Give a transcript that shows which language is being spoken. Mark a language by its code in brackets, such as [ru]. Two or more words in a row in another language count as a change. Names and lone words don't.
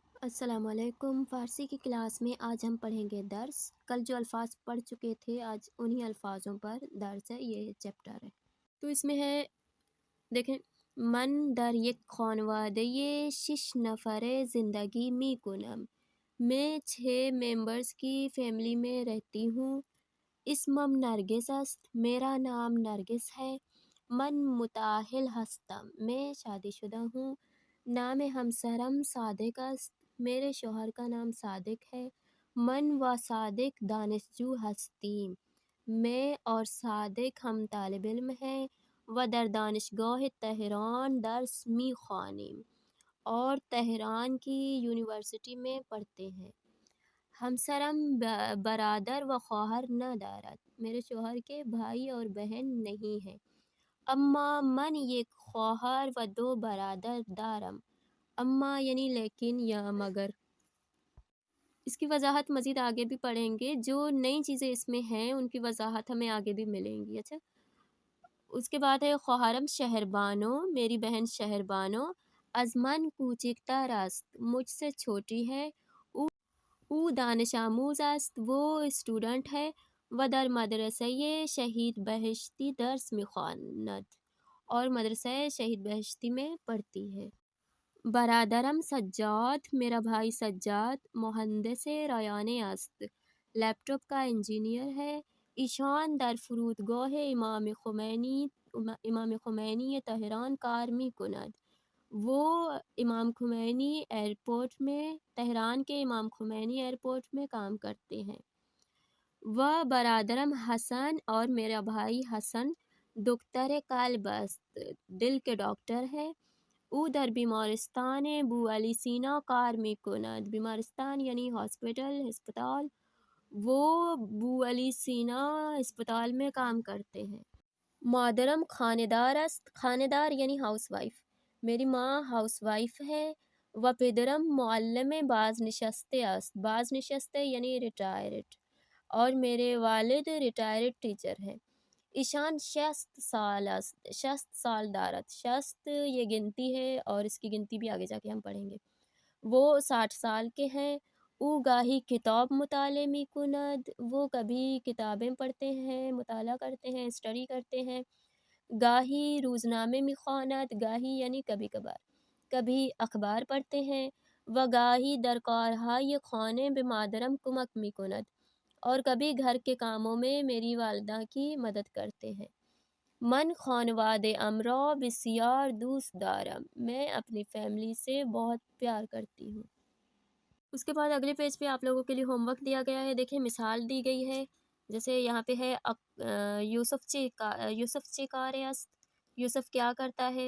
[ur] السلام علیکم۔ فارسی کی کلاس میں آج ہم پڑھیں گے درس۔ کل جو الفاظ پڑھ چکے تھے آج انہی الفاظوں پر درس ہے، یہ چیپٹر ہے۔ تو اس میں ہے، دیکھیں، [fa] من در یک خانواده شش نفر زندگی می کنم۔ [ur] میں 6 ممبرز کی فیملی میں رہتی ہوں۔ [fa] اسمم نرگس است، [ur] میرا نام نرگس ہے۔ [fa] من متأہل ہستم، [ur] میں شادی شدہ ہوں۔ [fa] نام ہمسرم صادق است، [ur] میرے شوہر کا نام صادق ہے۔ [fa] من و صادق دانشجو ہستیم، [ur] میں اور صادق ہم طالب علم ہیں۔ [fa] و در دانشگاہ تہران درس می خوانیم، [ur] اور تہران کی یونیورسٹی میں پڑھتے ہیں۔ [fa] ہمسرم برادر و خواہر ندارد، [ur] میرے شوہر کے بھائی اور بہن نہیں ہیں۔ [fa] اما من یک خواہر و 2 برادر دارم۔ [ur] اما یعنی لیکن یا مگر۔ اس کی وضاحت مزید آگے بھی پڑھیں گے، جو نئی چیزیں اس میں ہیں ان کی وضاحت ہمیں آگے بھی ملیں گی۔ اچھا، اس کے بعد ہے خواہرم شہربانو، میری بہن شہربانو۔ [fa] از من کوچکتر است، [ur] مجھ سے چھوٹی ہے۔ [fa] او دانش آموز است، [ur] وہ اسٹوڈنٹ ہے۔ [fa] و در مدرسہ شہید بہشتی درس میخواند، [ur] اور مدرسہ شہید بہشتی میں پڑھتی ہے۔ [fa] برادرم سجاد، [ur] میرا بھائی [fa] سجاد مہندس رایانه است، [ur] لیپ ٹاپ کا انجینئر ہے۔ [fa] ایشان در فرودگاه امام خمینی تہران کار میکند، [ur] وہ امام خمینی ایئرپورٹ میں، تہران کے امام خمینی ایئرپورٹ میں کام کرتے ہیں۔ [fa] و برادرم حسن، [ur] اور میرا بھائی حسن [fa] دکتر قلب است، [ur] دل کے ڈاکٹر ہے۔ [fa] او در بیمارستان بو علی سینا کار میکند، [ur] بیمارستان یعنی ہاسپٹل، ہسپتال، وہ بو علی سینا ہسپتال میں کام کرتے ہیں۔ [fa] مادرم خاندار است، [ur] خاندار یعنی [en] house wife, [ur] میری ماں [en] house wife [ur] ہے۔ [fa] و پدرم معلم بازنشسته است، [ur] بازنشسته یعنی ریٹائرڈ، اور میرے والد [en] retired teacher [ur] ہیں۔ [fa] ایشان 60 سال است، 60 سال دارد، [ur] 60 یہ گنتی ہے اور اس کی گنتی بھی آگے جا کے ہم پڑھیں گے۔ وہ 60 سال کے ہیں۔ [fa] او گاہی کتاب مطالعہ میکند، [ur] وہ کبھی کتابیں پڑھتے ہیں، مطالعہ کرتے ہیں، اسٹڈی کرتے ہیں۔ [fa] گاہی روزنامے میخواند، [ur] گاہی یعنی کبھی کبھار، کبھی اخبار پڑھتے ہیں۔ [fa] و گاہی در کارهای خانه به مادرم کمک میکند، [ur] اور کبھی گھر کے کاموں میں میری والدہ کی مدد کرتے ہیں۔ [fa] من خانواده ام را بسیار دوست دارم، [ur] میں اپنی فیملی سے بہت پیار کرتی ہوں۔ اس کے بعد اگلے پیج پہ آپ لوگوں کے لیے [en] home work [ur] دیا گیا ہے، دیکھیں مثال دی گئی ہے، جیسے یہاں پہ ہے [fa] یوسف چے کار است، [ur] یوسف کیا کرتا ہے۔